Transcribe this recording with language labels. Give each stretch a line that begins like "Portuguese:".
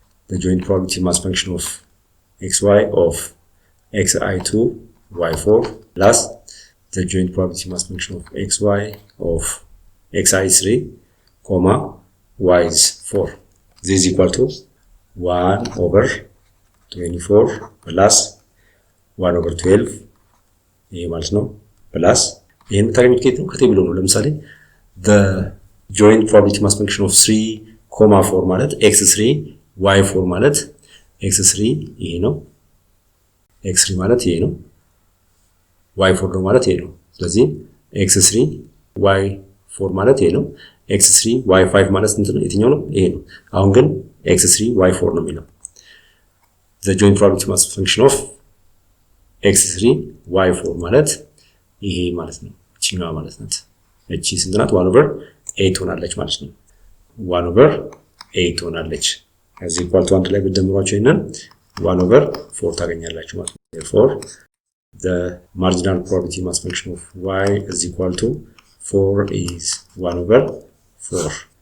English: The joint probability mass function of xy of xi2 y4 plus the joint probability mass function of xy of xi3, y is 4. This is equal to 1 over 24 plus 1 over 12
Amharic: ይሄ ማለት ነው
English: plus
Amharic: ይሄን ታገኙት ከየት ነው? ከቴብሉ ነው። ለምሳሌ
English: the joint probability mass function of 3, 4
Amharic: ማለት x3 y4 ማለት x3 ይሄ ነው x3 ማለት ይሄ ነው y4 ነው ማለት ይሄ ነው። ስለዚህ x3 y4 ማለት ይሄ ነው x3 y5 ማለት እንትን የትኛው ነው? ይሄ ነው። አሁን ግን x3 y4 ነው የሚለው
English: the joint probability mass function of x3 y4
Amharic: ማለት ይሄ ማለት ነው። እቺኛዋ ማለት ናት። እቺ ስንት ናት?
English: 1 over 8
Amharic: ሆናለች ማለት ነው።
English: 1 over 8
Amharic: ሆናለች። ከዚህ ኢኳል ቱ አንድ ላይ ብትደምሯቸው ይሄንን
English: 1 over 4
Amharic: ታገኛላችሁ ማለት ነው።
English: therefore the marginal probability mass function of y is equal to 4 is 1 over 4.